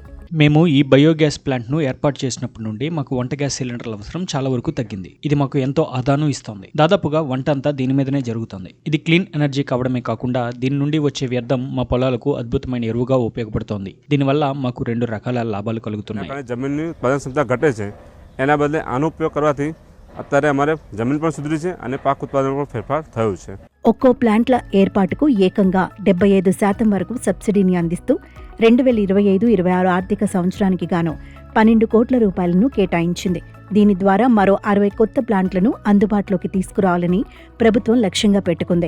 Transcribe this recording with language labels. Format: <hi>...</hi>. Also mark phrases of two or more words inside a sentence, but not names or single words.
<te>మేము ఈ</te> <en>biogas plantను</en> <te>ఏర్పాటు చేసినప్పటి నుండి మాకు వంట</te> <en>gas cylinderల</en> <te>అవసరం చాలా వరకు తగ్గింది. ఇది మాకు ఎంతో ఆదాను ఇస్తోంది. దాదాపుగా వంట అంతా దీని మీదనే జరుగుతుంది. ఇది</te> <en>clean energy</en> <te>కావడమే కాకుండా దీని నుండి వచ్చే వ్యర్థం మా పొలాలకు అద్భుతమైన ఎరువుగా ఉపయోగపడుతోంది. దీనివల్ల మాకు 2 రకాల లాభాలు కలుగుతున్నాయి.</te> <gu>જમીનની ઉત્પાદન ક્ષમતા ઘટે છે, એના બદલે આનો ઉપયોગ કરવાથી અત્યારે અમારે જમીન પણ સુધરી છે અને પાક ઉત્પાદન પણ ફેરફાર થયું છે.</gu> <te>ఒక్కో ప్లాంట్ల ఏర్పాటుకు ఏకంగా 75% వరకు సబ్సిడీని అందిస్తూ 2025-26 ఆర్థిక సంవత్సరానికి గాను 12 కోట్ల రూపాయలను కేటాయించింది. దీని ద్వారా మరో 60 కొత్త ప్లాంట్లను అందుబాటులోకి తీసుకురావాలని ప్రభుత్వం లక్ష్యంగా పెట్టుకుంది.</te>